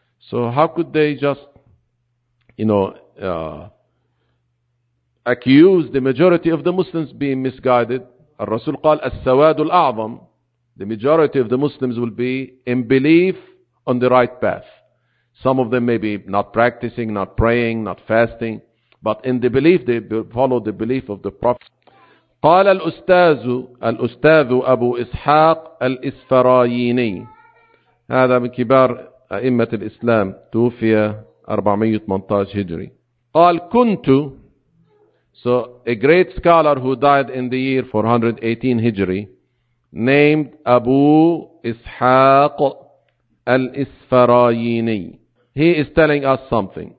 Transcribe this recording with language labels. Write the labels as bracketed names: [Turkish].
[English] So how could they just, you know, accuse the majority of the Muslims being misguided? [Arabic] Al-Rasul qal, al-sawad al-a'zam, [English] the majority of the Muslims will be in belief on the right path. Some of them may be not practicing, not praying, not fasting, but in the belief, they follow the belief of the Prophet. [Arabic] قال الأستاذ أبو إسحاق الإسفرايني, هذا من كبار أئمة الإسلام, توفي 418 هجري. قال كنت, [English] so a great scholar who died in the year 418 هجري named أبو إسحاق الإسفرايني. He is telling us something.